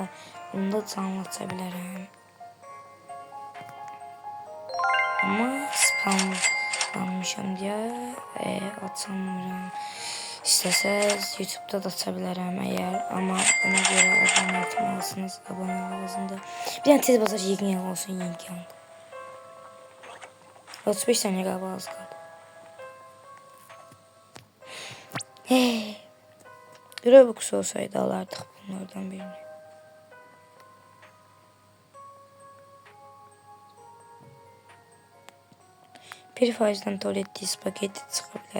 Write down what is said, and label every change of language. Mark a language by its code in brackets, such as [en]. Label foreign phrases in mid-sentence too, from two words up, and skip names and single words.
[az] Onu da canlı aça bilərəm. Ama spamlanmışam deyə açamıram. İstəsəz YouTube'da da aça bilərəm əgər. Amma buna görə abunə etməlisiniz. Abunə lazımdır. Bir dənə tez basar yeni olsun, yeni. [tr] 35 saniye galiba az kaldı. Robux olsaydı alardık bunlardan birini. Bir faizden tuvaletli spagetti çıkabilir.